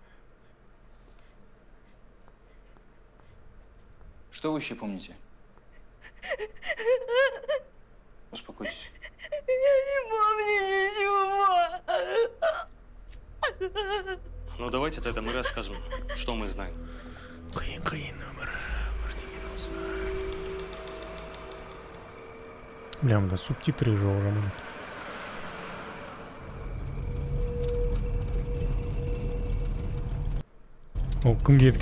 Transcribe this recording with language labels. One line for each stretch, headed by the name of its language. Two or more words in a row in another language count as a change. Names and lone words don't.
Russian: Что вы еще помните? Успокойтесь. Я не помню ничего. Ну давайте тогда мы расскажем, что мы знаем.
Kazakh: Қиын өмір деген осы. Бля, мында субтитры жоқ жаман екен. О, кімге едік?